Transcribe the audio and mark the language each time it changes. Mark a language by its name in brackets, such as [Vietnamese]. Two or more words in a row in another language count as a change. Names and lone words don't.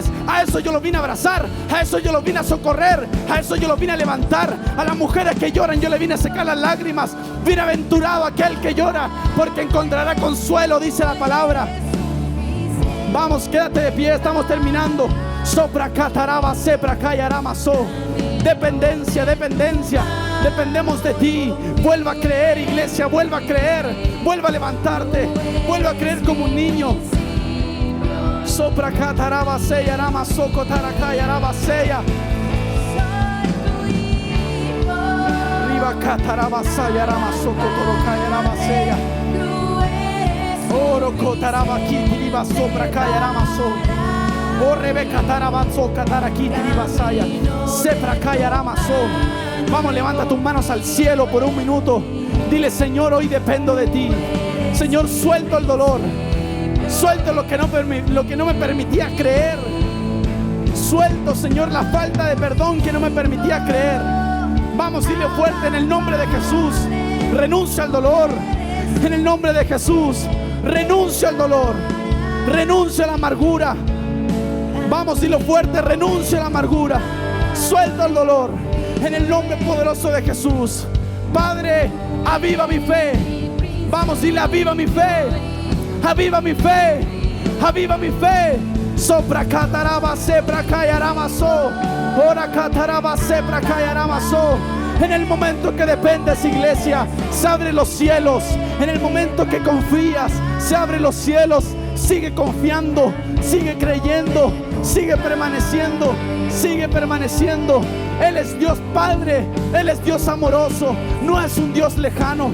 [Spanish] A eso yo los vine a abrazar, a eso yo los vine a socorrer, a eso yo los vine a levantar. A las mujeres que lloran yo le vine a secar las lágrimas. Bienaventurado aquel que llora, porque encontrará consuelo, dice la palabra. Vamos, quédate de pie, estamos terminando. Sopra cataraba sepra cayaramaso. Dependencia, dependencia. Dependemos de ti. Vuelva a creer, iglesia, vuelva a creer. Vuelva a levantarte. Vuelva a creer como un niño. Sopra cataraba seya ramaso cotaracaya rabaseya. Riva cataraba saya ramaso cotorocaya rabaseya. Oro cotaraba kiti riva sopra caya ramaso. O Rebeca tarabazo catarakiti riva saya. Sepra caya ramaso. Vamos, levanta tus manos al cielo por un minuto. Dile: Señor, hoy dependo de ti. Señor, suelto el dolor. Suelto lo que no me permitía creer. Suelto, Señor, la falta de perdón que no me permitía creer. Vamos, dile fuerte: en el nombre de Jesús, renuncia al dolor. En el nombre de Jesús, renuncia al dolor. Renuncia a la amargura. Vamos, dilo fuerte: renuncia a la amargura. Suelta el dolor. En el nombre poderoso de Jesús. Padre, aviva mi fe. Vamos, dile: aviva mi fe. Aviva mi fe. Aviva mi fe. Sopra cataraba sepra cayaramaso. Ora cataraba sepra cayaramaso. En el momento que dependes, iglesia, se abren los cielos. En el momento que confías, se abren los cielos. Sigue confiando, sigue creyendo, sigue permaneciendo, sigue permaneciendo. Él es Dios Padre, Él es Dios amoroso, no es un Dios lejano.